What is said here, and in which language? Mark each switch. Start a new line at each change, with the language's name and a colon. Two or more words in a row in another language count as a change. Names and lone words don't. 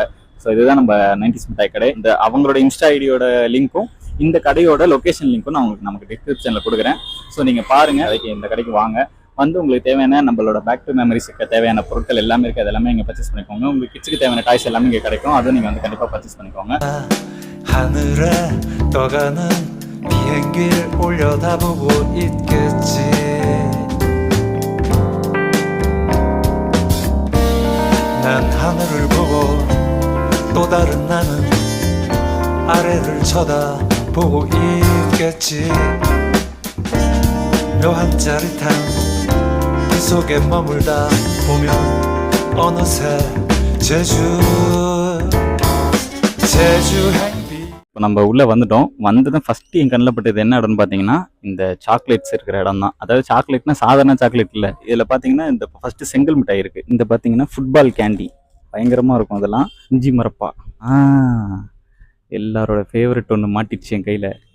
Tamil: ஸோ இதுதான் நம்ம 90s மிட்டாய் கடை. இந்த அவங்களோட
English: Insta ID-oda link-um
Tamil: இந்த கடையோட
English: location link-um
Tamil: நான் உங்களுக்கு நமக்கு டிஸ்கிரிப்ஷனில் கொடுக்குறேன். ஸோ நீங்கள் பாருங்கள், அதுக்கு இந்த கடைக்கு வாங்க. வந்து உங்களுக்கு தேவையான நம்மளோட
English: back to memories-ukku
Tamil: தேவையான பொருட்கள் எல்லாமே இருக்குது. அது எல்லாமே இங்கே பர்ச்சேஸ் பண்ணிக்கோங்க. உங்களுக்கு கிட்ஸுக்கு தேவையான டாய்ஸ் எல்லாமே இங்கே கிடைக்கும். அதுவும் நீங்கள் வந்து கண்டிப்பாக பர்ச்சேஸ் பண்ணிக்கோங்க.
Korean: 하늘에 떠가는 비행기를 올려다보고 있겠지 난 하늘을 보고 또 다른 나는 아래를 쳐다보고 있겠지 묘한 짜릿한 그 속에 머물다 보면 어느새 제주
Tamil: இப்போ நம்ம உள்ளே வந்துட்டோம். வந்ததும் ஃபஸ்ட்டு என் கண்ணில் பட்டது என்ன இடம்னு பார்த்தீங்கன்னா இந்த சாக்லேட்ஸ் இருக்கிற இடம் தான். அதாவது சாக்லேட்னா சாதாரண சாக்லேட் இல்லை. இதில் பார்த்தீங்கன்னா இந்த ஃபஸ்ட்டு செங்கல் மிட்டாய் இருக்குது. இந்த பார்த்தீங்கன்னா
English: football candy
Tamil: பயங்கரமாக இருக்கும். அதெல்லாம் இஞ்சி மரப்பா எல்லாரோட ஃபேவரட் ஒன்று மாட்டிடுச்சு என் கையில்.